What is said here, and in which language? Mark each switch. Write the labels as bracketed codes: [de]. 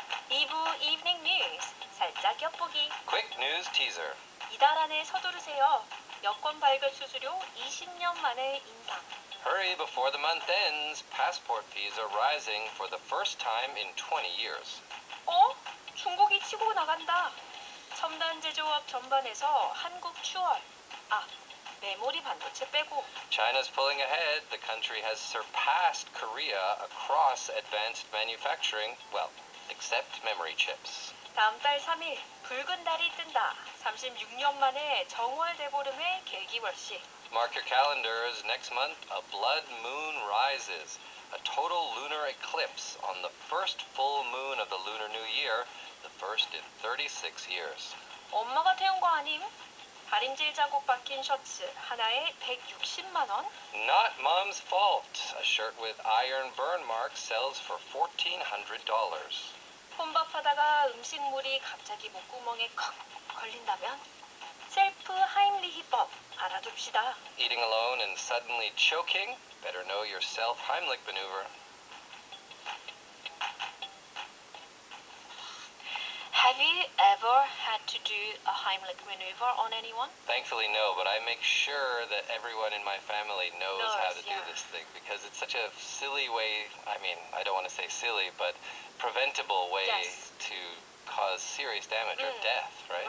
[ko] 2부 Evening News, 살짝 엿보기. [en] Quick news teaser. [ko] 이달 안에 서두르세요. 여권 발급 수수료 20년 만에 인상. [en] Hurry before the month ends. Passport fees are rising for the first time in 20 years. [ko] 중국이 치고 나간다. 첨단 제조업 전반에서 한국 추월. 메모리 반도체 빼고. [en] China's pulling ahead. The country has surpassed Korea across advanced manufacturing, well, except memory chips. [ko] 다음 달 3일 붉은 달이 뜬다. 36년 만에 정월 대보름의 개기월식. [en] Mark your calendars. Next month, a blood moon rises. A total lunar eclipse on the first full moon of the Lunar New Year, the first in 36 years. [ko] 엄마가 태운 거 아님? 다림질 자국 박힌 셔츠 하나에 160만 원? [en] Not mom's fault. A shirt with iron burn marks sells for $1,400. [ko] 혼밥하다가 음식물이 갑자기 목구멍에 컥 걸린다면? 셀프 하임리히법 알아둡시다. [en] Eating alone and suddenly choking? Better know your self-Heimlich maneuver. Have you ever had to do a Heimlich maneuver on anyone? Thankfully, no, but I make sure that everyone in my family knows how to do this thing because it's such a silly way, I don't want to say silly, but preventable way to cause serious damage or death, right?